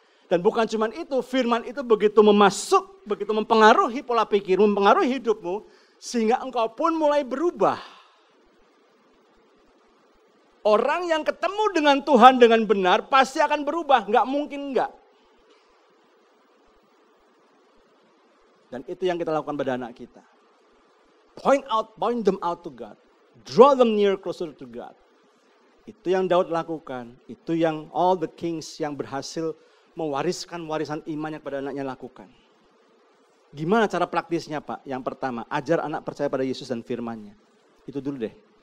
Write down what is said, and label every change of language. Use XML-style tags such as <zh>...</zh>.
<id>Dan bukan cuma itu, firman itu begitu begitu mempengaruhi pola pikirmu, mempengaruhi hidupmu, sehingga engkau pun mulai berubah. Orang yang ketemu dengan Tuhan dengan benar pasti akan berubah, nggak mungkin nggak. Dan itu yang kita lakukan pada anak kita.</id> <en>Point them out to God. Draw them near closer to God.</en> <id>Itu yang Daud lakukan. Itu yang</id> <en>all the kings</en> <id>yang berhasil mewariskan warisan imannya kepada anaknya lakukan. Gimana cara praktisnya Pak? Yang pertama, ajar anak percaya pada Yesus dan firman-Nya. Itu dulu deh.</id>